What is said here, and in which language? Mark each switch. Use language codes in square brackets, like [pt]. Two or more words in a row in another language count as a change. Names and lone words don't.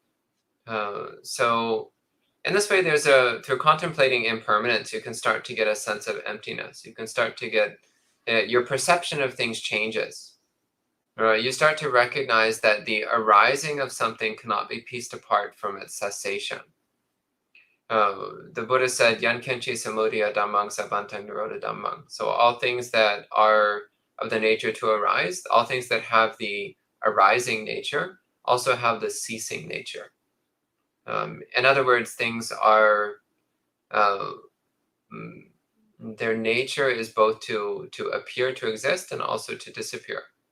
[en] So in this way, through contemplating impermanence, you can start to get a sense of emptiness. You can start to get, your perception of things changes. You start to recognize that the arising of something cannot be pieced apart from its cessation. The Buddha said, [pi] Yankenchi samudaya dhammang sabantang nirodha dhammang. [en] So all things that are of the nature to arise, all things that have the arising nature also have the ceasing nature. In other words, things are, their nature is both to appear to exist and also to disappear.